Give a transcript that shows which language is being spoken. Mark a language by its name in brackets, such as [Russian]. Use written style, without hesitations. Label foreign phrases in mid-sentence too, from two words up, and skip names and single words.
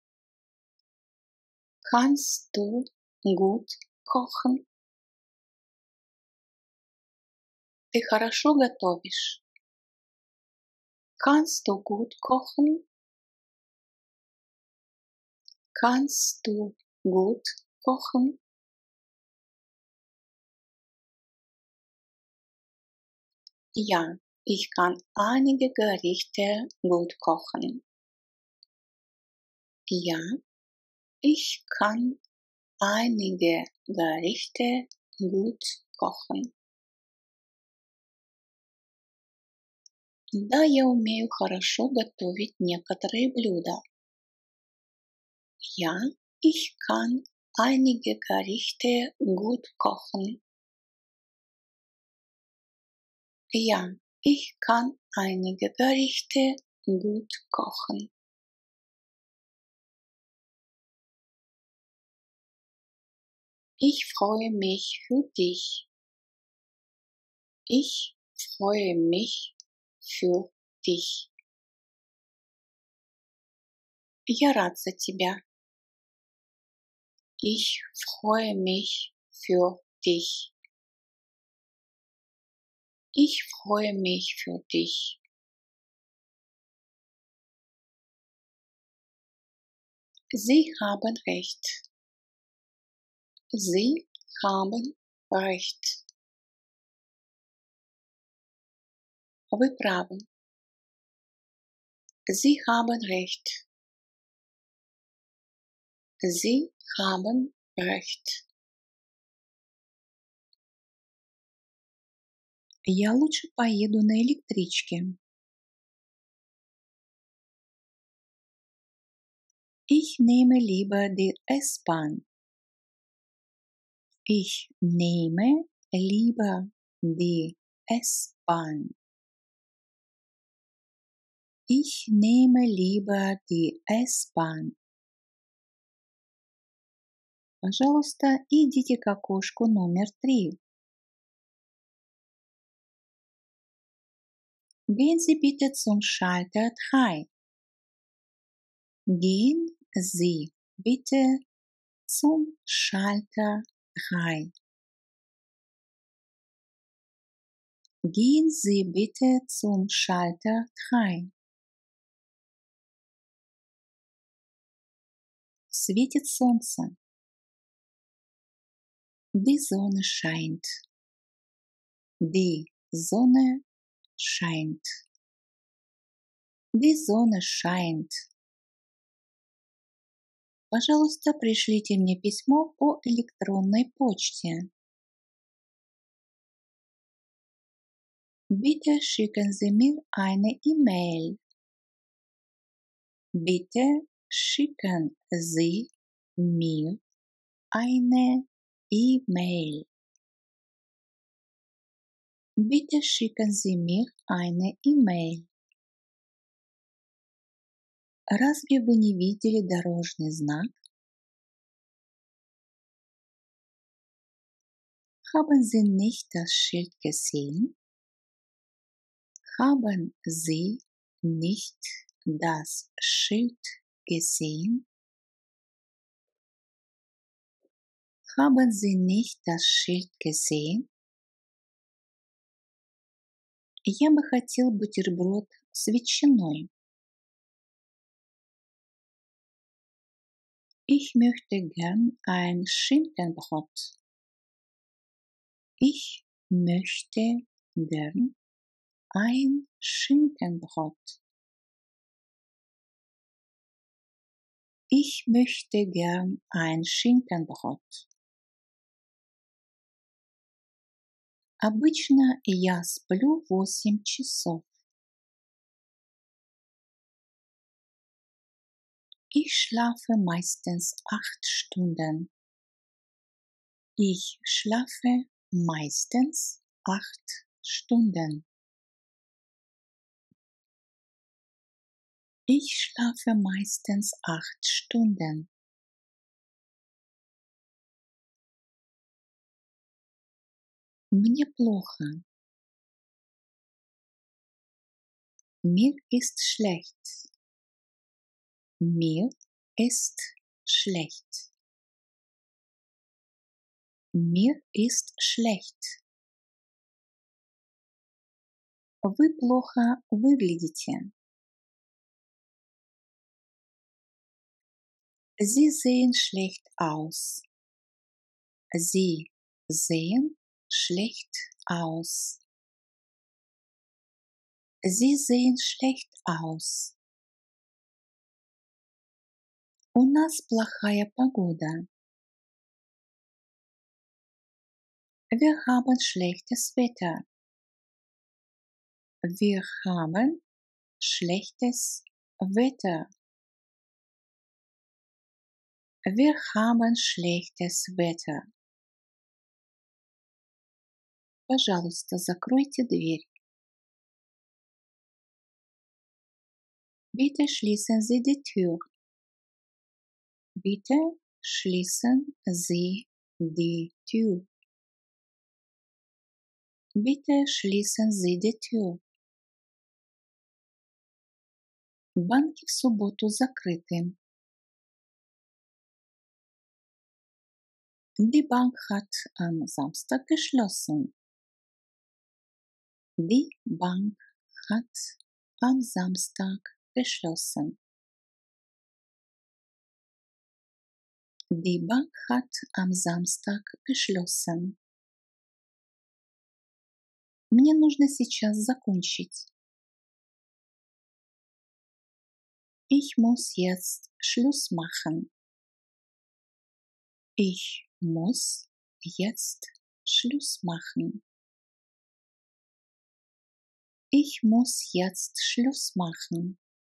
[German] Kannst du gut kochen? [Russian] Ты хорошо готовишь? [German] Kannst du gut kochen? Kannst du gut kochen? Ja, ich kann einige Gerichte gut kochen. Ja, ich kann einige Gerichte gut kochen. [Russian] Да, я умею хорошо готовить некоторые блюда. [German] Ja, ich kann einige Gerichte gut kochen. Ja, ich kann einige Gerichte gut kochen. Ich freue mich für dich. Ich freue mich für dich. [Russian] Я рад за тебя. [German] Ich freue mich für dich. Ich freue mich für dich. Sie haben recht. Sie haben recht. [Russian] Вы правы. [German] Sie haben recht. Sie haben recht. [Russian] Я лучше поеду на электричке. [German] Ich nehme lieber die S-Bahn. Ich nehme lieber die S-Bahn. Ich nehme lieber die S-Bahn. [Russian] Пожалуйста, идите к окошку номер 3. [German] Gehen Sie bitte zum Schalter 3. Gehen Sie bitte zum Schalter 3. Gehen Sie bitte zum Schalter 3. [Russian] Светит солнце. [German] Die Sonne scheint. Die Sonne scheint. Die Sonne scheint. [Russian] Пожалуйста, пришлите мне письмо по электронной почте. [German] Bitte schicken Sie mir eine E-Mail. Bitte schicken Sie mir eine E-Mail. Bitte schicken Sie mir eine E-Mail. [Russian] Разве вы не видели дорожный знак? [German] Haben Sie nicht das Schild gesehen? Haben Sie nicht das Schild gesehen? Haben Sie nicht das Schild gesehen? [Russian] Я бы хотел бутерброд с ветчиной. [German] Ich möchte gern ein Schinkenbrot. Ich möchte gern ein Schinkenbrot. Ich möchte gern ein Schinkenbrot. [Russian] Обычно я сплю 8 часов. [German] Ich schlafe meistens 8 Stunden. Ich schlafe meistens 8 Stunden. Ich schlafe meistens 8 Stunden. [Russian] Мне плохо. [German] Mir ist schlecht. Mir ist schlecht. Mir ist schlecht. [Russian] Вы плохо выглядите. [German] Sie sehen schlecht aus. Sie sehen schlecht aus. Sie sehen schlecht aus. [Russian] У нас плохая погода. [German] Wir haben schlechtes Wetter. Wir haben schlechtes Wetter. Wir haben schlechtes Wetter. [Russian] Пожалуйста, закройте дверь. [German] Bitte schließen Sie die Tür. Bitte schließen Sie die Tür. Bitte schließen Sie die Tür. [Russian] Банки в субботу закрыты. [German] Die Bank hat am Samstag geschlossen. Die Bank hat am Samstag geschlossen. Die Bank hat am Samstag geschlossen. [Russian] Мне нужно сейчас закончить. [German] Ich muss jetzt Schluss machen. Ich muss jetzt Schluss machen. Ich muss jetzt Schluss machen.